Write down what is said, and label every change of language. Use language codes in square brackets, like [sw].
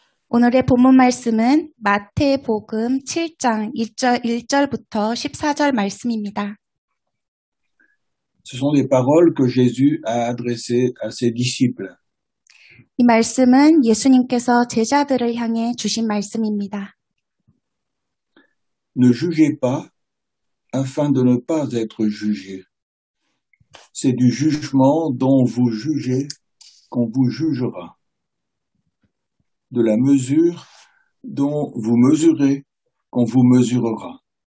[ko] 오늘의 본문 말씀은 마태복음 7장 1절부터 14절 말씀입니다. [fr] Ce sont les paroles que Jésus a adressées à ses disciples. [ko] 이 말씀은 예수님께서 제자들을 향해 주신 말씀입니다. [fr] Ne jugez pas afin de ne pas être jugés. C'est du jugement dont vous jugez qu'on vous jugera. De la mesure dont vous mesurez qu'on vous mesurera.